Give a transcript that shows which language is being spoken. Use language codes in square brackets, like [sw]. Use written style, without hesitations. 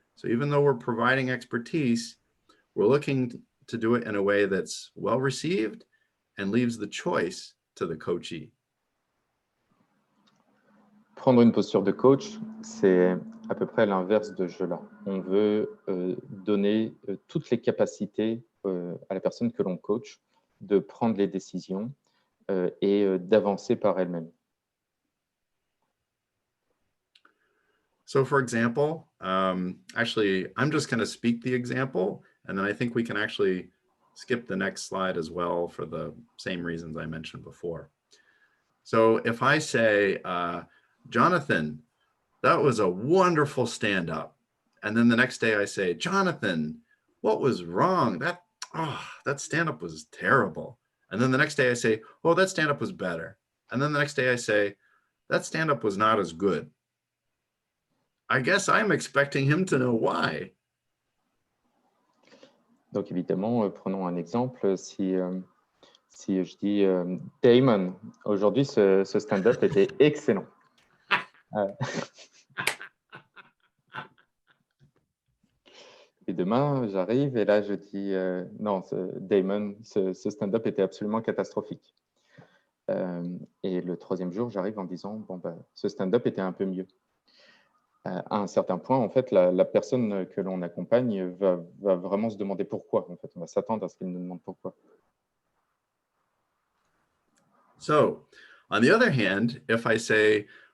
[en] So even though we're providing expertise, we're looking to do it in a way that's well received and leaves the choice to the coachee. [fr] Prendre une posture de coach, c'est à peu près l'inverse de ce jeu-là. On veut donner toutes les capacités à la personne que l'on coach de prendre les décisions et d'avancer par elle-même. [en] So for example, actually, I'm just going to speak the example, and then I think we can actually skip the next slide as well for the same reasons I mentioned before. So if I say, Jonathan, that was a wonderful stand-up. And then the next day I say, Jonathan, what was wrong? That stand-up was terrible. And then the next day I say, oh, that stand-up was better. And then the next day I say, that stand-up was not as good. I guess I'm expecting him to know why. [fr] Donc évidemment, prenons un exemple. Si je dis Damon, aujourd'hui ce stand-up était excellent. Et demain, j'arrive et là je dis non, Damon, ce stand-up était absolument catastrophique. Et le troisième jour, j'arrive en disant bon, ce stand-up était un peu mieux. À un certain point, en fait, la personne que l'on accompagne va vraiment se demander pourquoi. En fait, on va s'attendre à ce qu'elle nous demande pourquoi. [en] So, on the other hand, if I say,